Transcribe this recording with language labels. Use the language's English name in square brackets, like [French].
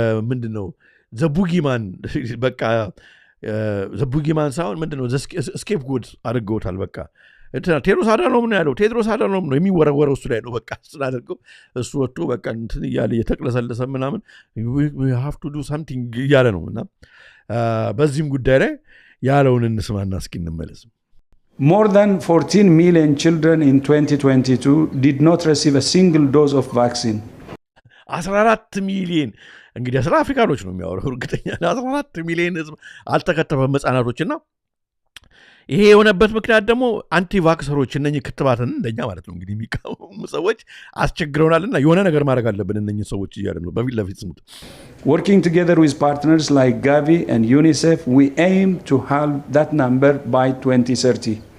[Amharic] ምንድነው ዘቡጊማን በቃ ዘቡጊማን ሳይሆን ምንድነው ስኬፕ ጎድ አድርገውታል። በቃ ቴድሮስ አድሃኖም ነው ያለው። ቴድሮስ አድሃኖም ነው የሚወረወረው እሱ ላይ ነው። በቃ ስላደርገው እሱ ወጥቶ በቃ እንትን እያለ እየተቅለሰለሰ ምናምን [English] we have to do something [Amharic] እያለ ነው። እና በዚህም ጉዳይ ላይ ያለውን እንስማና እስኪ እንመለስ። [English] More than 14 million children in 2022 did not receive a single dose of vaccine. [Amharic] 14 ሚሊዮን እንግዲህ ስለ አፍሪካኖች ነው የሚያወራው። እርግጠኛ 14 ሚሊዮን ህዝብ አልተከተበም ህጻናቶችና ይሄ የሆነበት ምክንያት ደግሞ አንቲቫክሰሮች እነኚህ ክትባትን እንደኛ ማለት ነው እንግዲህ የሚቃወሙ ሰዎች አስቸግረውናልና የሆነ ነገር ማድረግ አለብን እነኚህ ሰዎች እያሉ ነው በፊት ለፊት ስሙት። [English] Working together with partners like Gavi and UNICEF, we aim to halve that number by 2030.